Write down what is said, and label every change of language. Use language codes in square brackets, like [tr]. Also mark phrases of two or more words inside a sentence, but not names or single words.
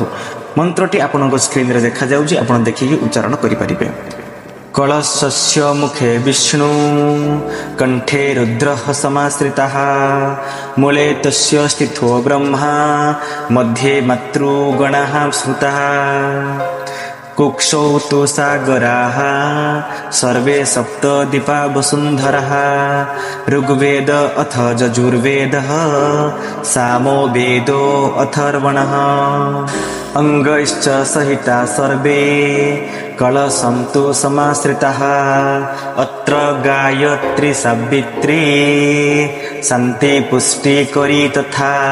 [or] ମନ୍ତ୍ରଟି ଆପଣଙ୍କ ସ୍କ୍ରିନରେ ଦେଖାଯାଉଛି, ଆପଣ ଦେଖିକି ଉଚ୍ଚାରଣ କରିପାରିବେ। [sa] କଳସସ୍ୟ ମୁଖେ ବିଷ୍ଣୁ କଣ୍ଠେ ରୁଦ୍ରଃ ସମାଶ୍ରିତଃ ମୂଳେ ତସ୍ୟ ସ୍ଥିତୋ ବ୍ରହ୍ମା मध्ये ମାତୃଗଣଃ ସ୍ମୃତଃ। कुक्षौ तु सागराः सर्वे सप्तदीपा वसुन्धरः ऋग्वेद अथ यजुर्वेदः सामो वेदो अथर्वणः अंगैश्च सहिता सर्वे कलशं तु समाश्रिताः अत्र गायत्री सावित्री शान्ति पुष्टिकरी तथा